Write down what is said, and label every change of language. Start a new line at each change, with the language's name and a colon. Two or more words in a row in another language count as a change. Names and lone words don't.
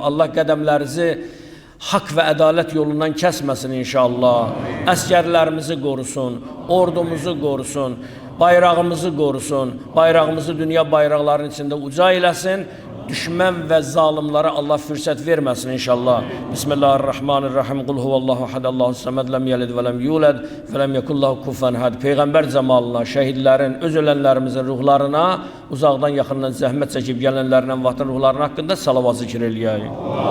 Azerbaijani: Allah qədəmlərinizi haqq və ədalət yolundan kəsməsin inşallah. Əskərlərimizi qorusun, ordumuzu qorusun, bayrağımızı qorusun, bayrağımızı dünya bayraqlarının içində uca eləsin. Düşmən və zalimlara Allah fürsət verməsin inşallah.
Arabic: بسم الله الرحمن الرحيم. قل هو الله أحد الله الصمد لم يلد ولم يولد ولم يكن له كفوا أحد.
Azerbaijani: Peyğəmbər cəmalına, şəhidlərin, öz ölənlərimizin ruhlarına, uzaqdan yaxından zəhmət çəkib gələnlərin, vətən ruhlarının haqqında salavat zikr eləyək.